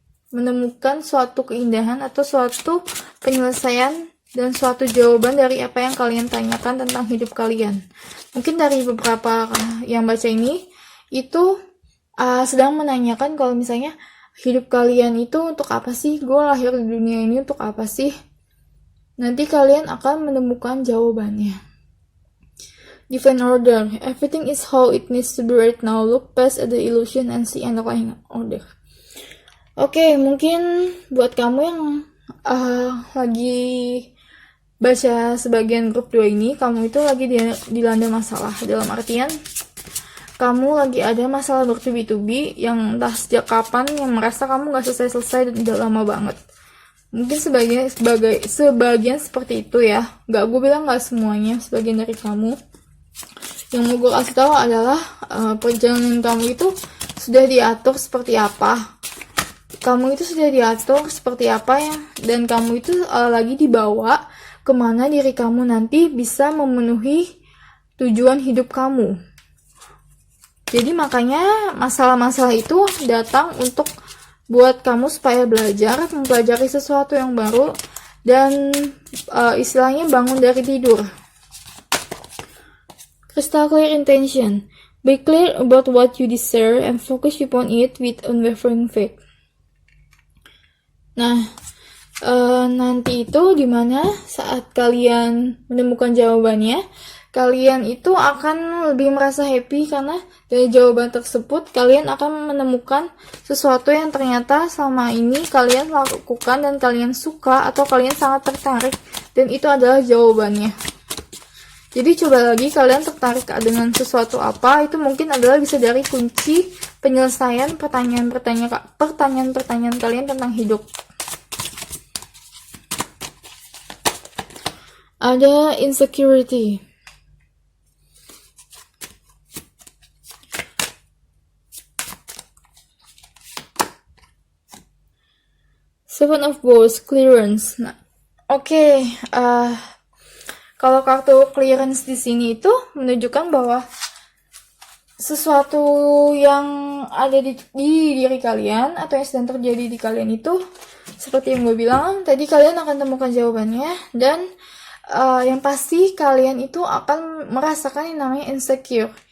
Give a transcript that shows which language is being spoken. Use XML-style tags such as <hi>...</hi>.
<id>menemukan suatu keindahan atau suatu penyelesaian dan suatu jawaban dari apa yang kalian tanyakan tentang hidup kalian. Mungkin dari beberapa yang baca ini, itu sedang menanyakan kalau misalnya hidup kalian itu untuk apa sih? Gue lahir di dunia ini untuk apa sih? Nanti kalian akan menemukan jawabannya.</id> <en>Divine order. Everything is how it needs to be right now. Look past the illusion and see underlying order.</en> <id>Oke, mungkin buat kamu yang lagi baca sebagian grup 2 ini, kamu itu lagi dilanda masalah. Dalam artian, kamu lagi ada masalah bertubi-tubi yang entah sejak kapan, yang merasa kamu gak selesai-selesai dan udah lama banget. Mungkin sebagian seperti itu ya. Gue bilang gak semuanya, sebagian dari kamu. Yang mau gue kasih tahu adalah perjalanan kamu itu sudah diatur seperti apa. Kamu itu sudah diatur seperti apa ya, dan kamu itu lagi dibawa kemana diri kamu nanti bisa memenuhi tujuan hidup kamu. Jadi makanya masalah-masalah itu datang untuk buat kamu supaya belajar, mempelajari sesuatu yang baru, dan istilahnya bangun dari tidur.</id> <en>Crystal clear intention. Be clear about what you desire and focus upon it with unwavering faith.</en> <id>Nah, nanti itu dimana saat kalian menemukan jawabannya, kalian itu akan lebih merasa happy karena dari jawaban tersebut kalian akan menemukan sesuatu yang ternyata selama ini kalian lakukan dan kalian suka atau kalian sangat tertarik, dan itu adalah jawabannya. Jadi coba lagi kalian tertarik dengan sesuatu apa, itu mungkin adalah bisa dari kunci penyelesaian pertanyaan-pertanyaan kalian tentang hidup. Ada insecurity.</id> <en>Seven of Wands, clearance. Nah, oke.</en> <id>Kalau kartu clearance di sini itu menunjukkan bahwa sesuatu yang ada di diri kalian atau yang sedang terjadi di kalian itu, seperti yang gue bilang tadi, kalian akan temukan jawabannya, dan yang pasti kalian itu akan merasakan yang namanya insecure.</id>